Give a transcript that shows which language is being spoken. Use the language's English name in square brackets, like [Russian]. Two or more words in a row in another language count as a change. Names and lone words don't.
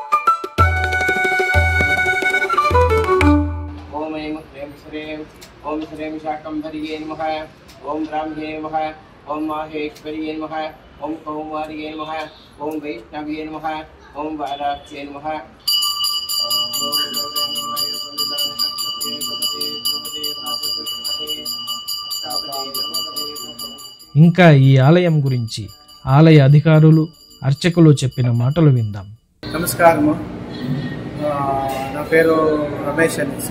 [Sanskrit] ఓం नमः ओम ब्राह्मणे नमः ओम माहेश्वर्ये नमः ओम कौमार्ये नमः ओम वैष्णव्ये नमः ओम वाराक्ष्ये नमः। [Telugu] ఇంకా ఈ ఆలయం గురించి ఆలయ అధికారులు అర్చకులు చెప్పిన మాటలు విందాం. నమస్కారము, నా పేరు రమేష్ అనేసి.